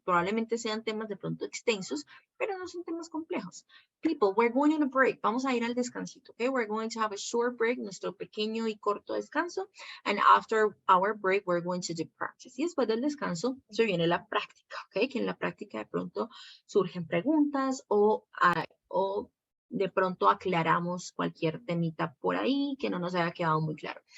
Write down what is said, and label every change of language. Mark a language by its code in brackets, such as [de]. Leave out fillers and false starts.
[es] Probablemente sean temas de pronto extensos, pero no son temas complejos. [en] People, we're going on a break. [es] Vamos a ir al descansito, [en] okay? We're going to have a short break, [es] nuestro pequeño y corto descanso. [en] And after our break, we're going to do practice. [es] Y después del descanso, se viene la práctica, okay? Que en la práctica de pronto surgen preguntas o de pronto aclaramos cualquier temita por ahí que no nos haya quedado muy claro.